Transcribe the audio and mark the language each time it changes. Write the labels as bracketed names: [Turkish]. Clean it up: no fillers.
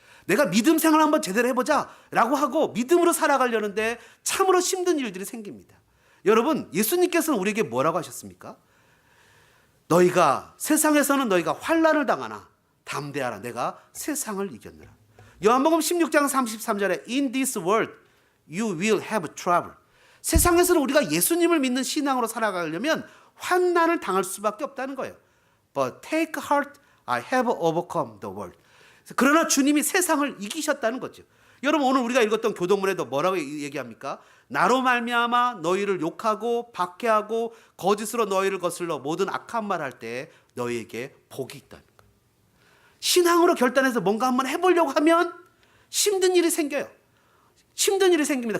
[Korean] 내가 믿음 생활 한번 제대로 해보자 라고 하고 믿음으로 살아가려는데 참으로 힘든 일들이 생깁니다. 여러분 예수님께서는 우리에게 뭐라고 하셨습니까? 너희가 세상에서는 너희가 환난을 당하나 담대하라, 내가 세상을 이겼느라. 요한복음 16장 33절에 [English] In this world you will have trouble. [Korean] 세상에서는 우리가 예수님을 믿는 신앙으로 살아가려면 환난을 당할 수밖에 없다는 거예요. [English] But take heart, I have overcome the world. [Korean] 그러나 주님이 세상을 이기셨다는 거죠. 여러분 오늘 우리가 읽었던 교동문에도 뭐라고 얘기합니까? 나로 말미암아 너희를 욕하고 박해하고 거짓으로 너희를 거슬러 모든 악한 말 할 때 너희에게 복이 있다는 거예요. 신앙으로 결단해서 뭔가 한번 해보려고 하면 힘든 일이 생겨요. 힘든 일이 생깁니다.